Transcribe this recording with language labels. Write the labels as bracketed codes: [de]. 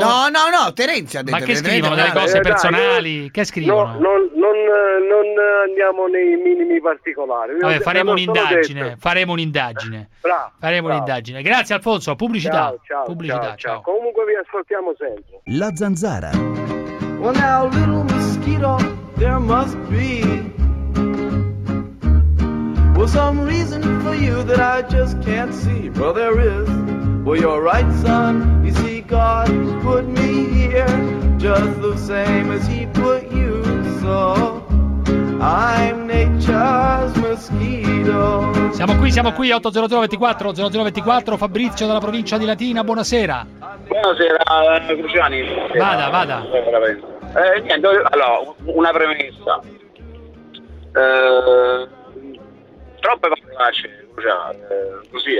[it] No, Terenzio ha detto. Ma che scrivono? Delle cose personali? Che scrivono? Non andiamo nei minimi particolari. Vabbè, faremo un'indagine. Bravo. Grazie Alfonso, pubblicità. Ciao. Comunque vi ascoltiamo sempre. La Zanzara. [en] Well now little mosquito there must be well some reason for you that I just can't see. Well there is. Well you're right son, you see God put me here just the same as he put you, so I'm nature's mosquito. [it] Siamo qui 800 24 00 24. Fabrizio dalla provincia di Latina, buonasera Cruciani. Vada. Allora, una premessa, troppe parolacce. Così,